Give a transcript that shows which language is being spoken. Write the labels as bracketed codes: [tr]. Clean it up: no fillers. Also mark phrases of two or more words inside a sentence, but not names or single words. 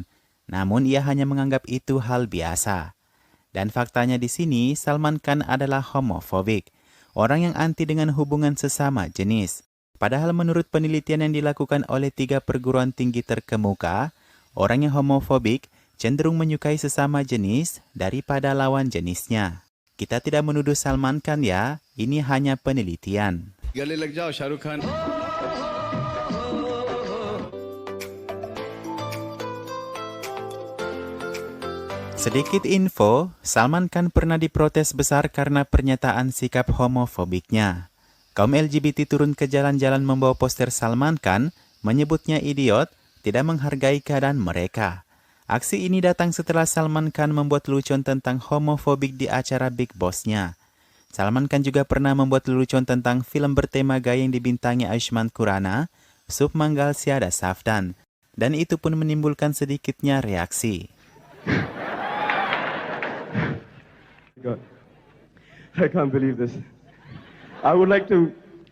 [id] Namun ia hanya menganggap itu hal biasa. Dan faktanya di sini Salman Khan adalah homofobik, orang yang anti dengan hubungan sesama jenis. Padahal menurut penelitian yang dilakukan oleh 3 perguruan tinggi terkemuka, orang yang homofobik cenderung menyukai sesama jenis daripada lawan jenisnya. Kita tidak menuduh Salman Khan ya, ini hanya penelitian. [hi] गले लग जाओ शाहरुख खान. [id] Sedikit info, Salman Khan pernah diprotes besar karena pernyataan sikap homofobiknya. Kaum LGBT turun ke jalan-jalan membawa poster Salman Khan, menyebutnya idiot, tidak menghargai keadaan mereka. Aksi ini datang setelah Salman Khan membuat lelucon tentang homofobik di acara Big Boss-nya. Salman Khan juga pernah membuat lelucon tentang film bertema gaya yang dibintangi Ayushmann Khurrana, Subh Mangal Syada Safdan, dan itu pun menimbulkan sedikitnya reaksi. [en] God, I can't believe this. I would like to